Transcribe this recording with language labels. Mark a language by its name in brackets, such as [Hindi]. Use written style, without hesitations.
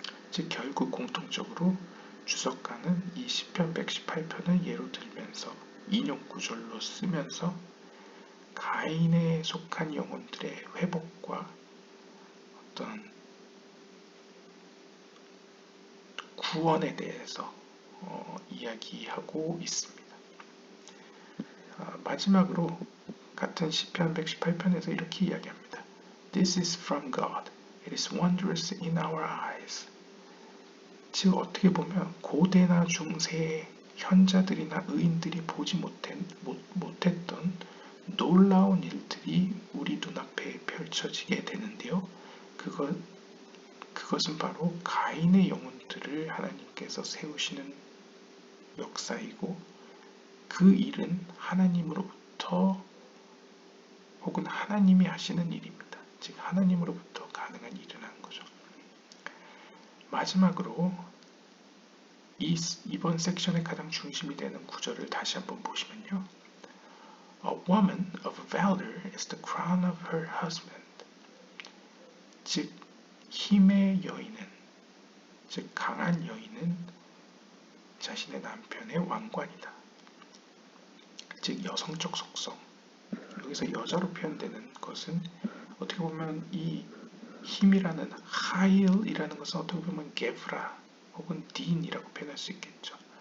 [Korean] 즉 결국 공통적으로 주석가는 이 시편 118편을 예로 들면서 인용 구절로 쓰면서 가인에 속한 영혼들의 회복과 어떤 구원에 대해서 이야기하고 있습니다. 마지막으로 같은 시편 118편에서 이렇게 이야기합니다. [English] This is from God. It is wondrous in our eyes. [Korean] 즉 어떻게 보면 고대나 중세의 현자들이나 의인들이 보지 못했던 놀라운 일들이 우리 눈앞에 펼쳐지게 되는데요. 그것은 바로 가인의 영혼들을 하나님께서 세우시는 역사이고 그 일은 하나님으로부터 혹은 하나님이 하시는 일입니다. 즉 하나님으로부터 가능한 일이라는 거죠. 마지막으로 이번 섹션의 가장 중심이 되는 구절을 다시 한번 보시면요. [English] A woman of valor is the crown of her husband. [Korean] 즉 힘의 여인은, 즉 강한 여인은 자신의 남편의 왕관이다. 즉 여성적 속성. 여기서 여자로 표현되는 것은 어떻게 보면 이 힘이라는 하일이라는 것은 어떻게 보면 게브라 혹은 딘이라고 표현할 수 있겠죠.